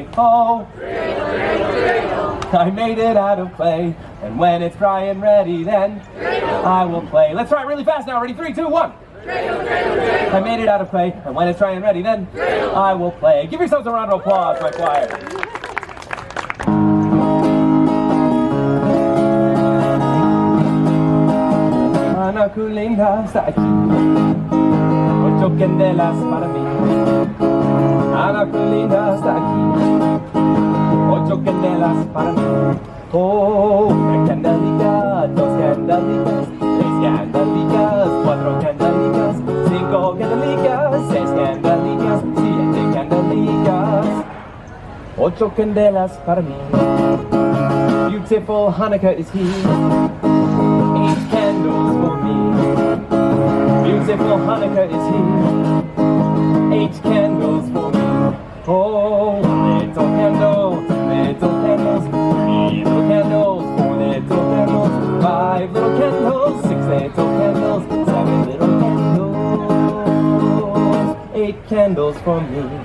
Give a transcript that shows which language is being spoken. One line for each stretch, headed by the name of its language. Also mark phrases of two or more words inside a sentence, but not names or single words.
English: Oh, dreidel, dreidel, dreidel. I made it out of clay. And when it's dry and ready, then dreidel. I will play. Let's try it really fast now. Ready? 3, 2, 1. Dreidel, dreidel, dreidel. I made it out of clay. And when it's dry and ready, then dreidel. I will play. Give yourselves a round of applause, my choir.
Ladino: Ana Kulinda está aquí, 8 candelas para mí. Ana Kulinda está aquí, 8 candelas para mí. Oh, 1 candelica, 2 candelicas, 3 candelicas, 4 candelicas, 5 candelicas, 6 candelicas, 7 candelicas, 8 candelas para mí.
English: Beautiful Hanukkah is here. 8 candles for me. Beautiful Hanukkah is here. 8 candles for me. Oh, 1 little candle, 2 little candles, 3 little candles, 4 little candles, 5 little candles, 6 little candles, 7 little candles, 8 candles for me.